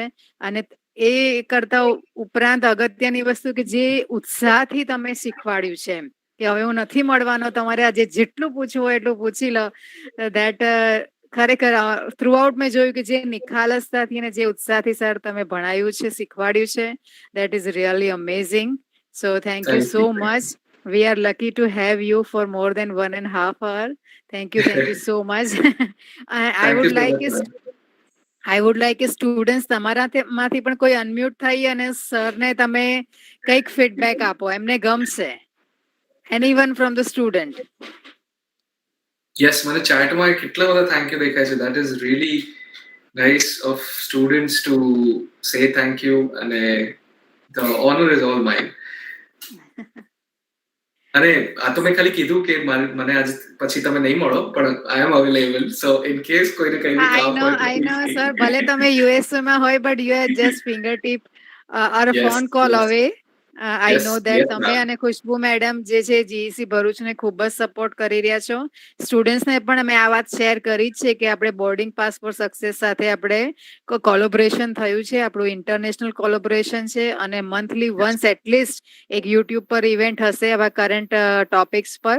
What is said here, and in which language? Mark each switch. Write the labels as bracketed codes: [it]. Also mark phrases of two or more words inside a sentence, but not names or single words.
[gu] અને એ કરતા ઉપરાંત અગત્યની વસ્તુ કે જે ઉત્સાહથી તમે શીખવાડ્યું છે કે હવે હું નથી મળવાનો, તમારે આજે જેટલું પૂછવું હોય એટલું પૂછી લો, દેટ ખરેખર થ્રુઆઉટ મેં જોયું કે જે નિખાલસતાથી અને જે ઉત્સાહથી સર તમે ભણાયું છે, શીખવાડ્યું છે, [en] that is really amazing. So thank you so much. We are lucky to have you for more than 1.5 hours. Thank you so much. I would like [gu] કે સ્ટુડન્ટ્સ તમારામાંથી પણ કોઈ અનમ્યુટ થઈ અને સરને તમે કંઈક ફીડબેક આપો, એમને ગમશે. [en] Anyone from the student? Yes, [gu] મને ચાર્ટમાં કેટલા બધા [en] thank you [gu] દેખાય છે. [en] That is really nice of students to say thank you અને the honor is all mine. [gu] અને આ તો મેં ખાલી કીધું કે મને આજ પછી તમે નહીં મળો, પણ [en] I am available. so in case [gu] કોઈને કંઈ બી કામ હોય તો [en] I know, sir. [gu] ભલે તમે USA માં હોય, [en] but you are just fingertip or a phone call away. I know that [gu] તમે અને ખુશ્બુ મેડમ જે છે જીઈસી ભરૂચને ખૂબ જ સપોર્ટ કરી રહ્યા છો. સ્ટુડન્ટ્સને પણ અમે આ વાત શેર કરી જ છે કે આપણે બોર્ડિંગ પાસ ફોર સક્સેસ સાથે આપણે કોલોબરેશન થયું છે, આપણું [en] international collaboration [gu] છે અને [en] monthly once at least [gu] એક યુટ્યુબ પર ઇવેન્ટ હશે આવા [en] current topics [gu] પર.